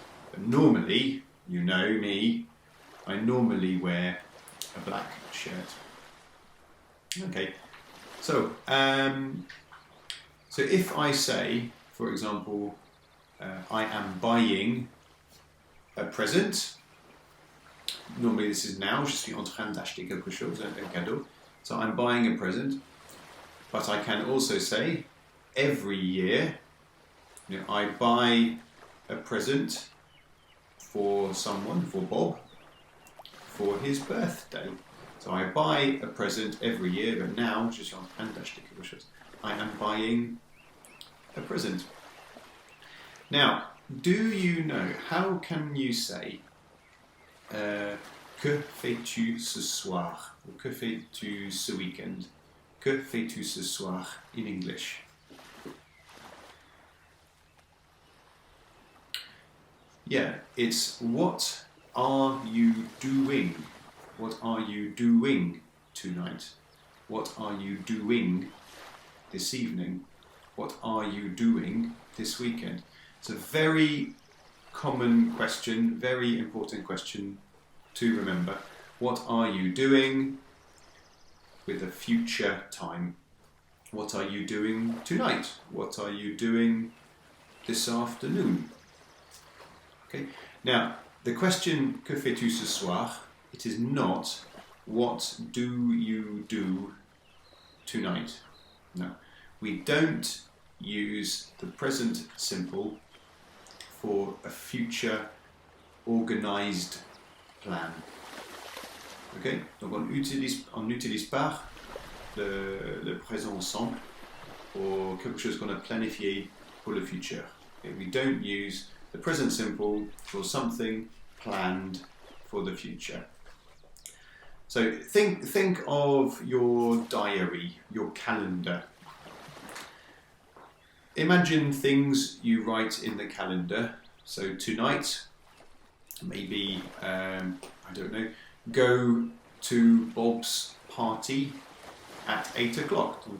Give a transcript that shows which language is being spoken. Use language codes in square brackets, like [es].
[en] But normally, you know me, I normally wear a black shirt. Okay, so so if I say, for example, I am buying a present. Normally this is now, [fr] je suis en train d'acheter quelque chose, un cadeau. [en] So I'm buying a present. But I can also say, every year, I buy a present for someone, for Bob, for his birthday. So I buy a present every year, but now, [fr] je suis en train d'acheter quelque chose. [en] I am buying a present. Now, do you know, how can you say [fr] que fais-tu ce soir? Or que fais-tu ce weekend? Que fais-tu ce soir [en] in English? Yeah, it's what are you doing? What are you doing tonight? What are you doing this evening? What are you doing this weekend? It's a very common question, very important question to remember. What are you doing with a future time? What are you doing tonight? What are you doing this afternoon? Okay. Now, the question, [fr] que fais-tu ce soir? [en] It is not, what do you do tonight? No. We don't use the present simple for a future organised plan. Okay? [fr] Donc on n'utilise pas le présent simple pour quelque chose qu'on a planifié pour le futur. [en] Okay? We don't use the present simple for something planned for the future. So think of your diary, your calendar. Imagine things you write in the calendar. So tonight, maybe, I don't know, go to Bob's party at 8 o'clock.